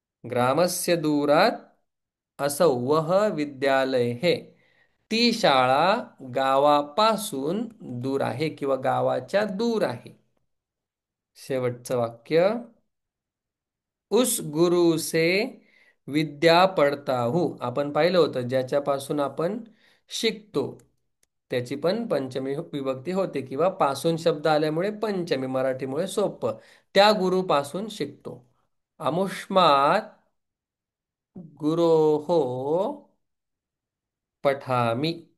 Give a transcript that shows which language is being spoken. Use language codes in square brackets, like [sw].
[sa] ग्रामस्य दूरात असौ [hi] वह विद्यालय है. [mr] ती शाळा गावापासून दूर आहे किंवा गावाच्या दूर आहे. शेवटचं वाक्य. [hi] उस गुरु से विद्या पडता हूँ. [mr] आपण पाहिलं होतं ज्याच्यापासून आपण शिकतो त्याची पण पंचमी विभक्ती होते किंवा पासून शब्द आल्यामुळे पंचमी, मराठीमुळे सोपं. त्या गुरुपासून शिकतो. [sa] अमुष्मात गुरोः पठामि.